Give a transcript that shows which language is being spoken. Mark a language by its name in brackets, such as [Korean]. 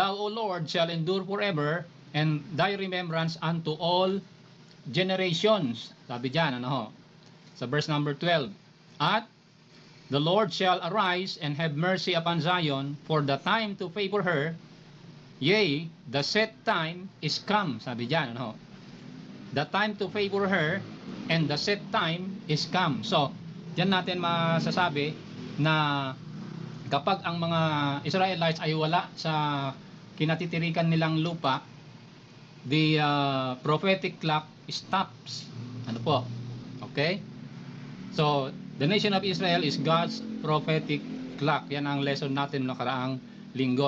[English] Thou, O Lord, shall endure forever, and thy remembrance unto all generations. [Filipino] Sabi diyan, ano? Sa verse number 12. [English] At the Lord shall arise and have mercy upon Zion, for the time to favor her, yea, the set time is come. [Filipino] Sabi diyan, ano? [English] The time to favor her and the set time is come. [Filipino] So, diyan natin masasabi na kapag ang mga Israelites ay wala sa kinatitirikan nilang lupa, [English] the prophetic clock stops. [Filipino] Ano po? Okay? [English] So, the nation of Israel is God's prophetic clock. [Filipino] Yan ang lesson natin nakaraang linggo.